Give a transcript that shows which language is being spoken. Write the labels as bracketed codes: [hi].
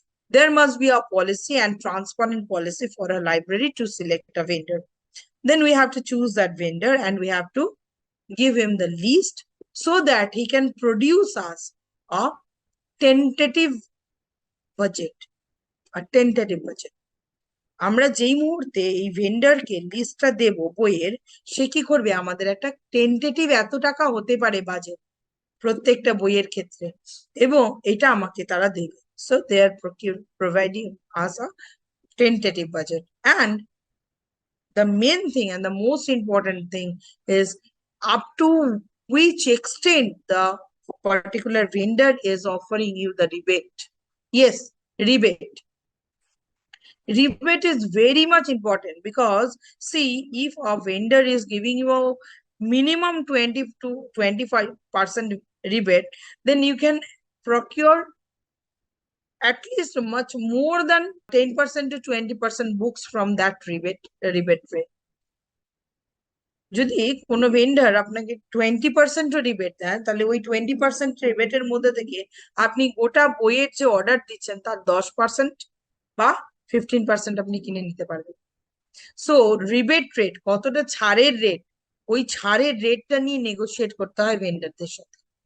[en] There must be a policy and transparent policy for a library to select a vendor. Then we have to choose that vendor and we have to give him the list so that he can produce us a tentative budget. A tentative budget. [bn] আমরা যেই মুহূর্তে এই ভেন্ডারকে লিস্টটা দেব বইয়ের, সে কি করবে, আমাদের একটা টেন্টেটিভ এত টাকা হতে পারে বাজেট প্রত্যেকটা বইয়ের ক্ষেত্রে, এবং এটা আমাকে তারা দেবে। [en] So they are providing us a tentative budget. And the main thing and the most important thing is up to which extent the particular vendor is offering you the rebate. Yes, rebate. Rebate is very much important, because see, if a vendor is giving you a minimum 20 to 25% rebate, then you can procure at least much more than 10% to 20% books from that rebate rate. [bn] যদি কোনো vendor আপনাকে 20% rebate দেয়, তাহলে ওই 20% রিবেটের মধ্যে থেকে আপনি গোটা বইয়ের যে অর্ডার দিচ্ছেন তার 10% বা 15% আপনি কিনে নিতে পারবেন। সো রিবেট রেট, কতটা ছাড়ের রেট, ওই ছাড়ের রেটটা নিয়ে নেগোশিয়েট করতে হয় ভেন্ডারদের সাথে।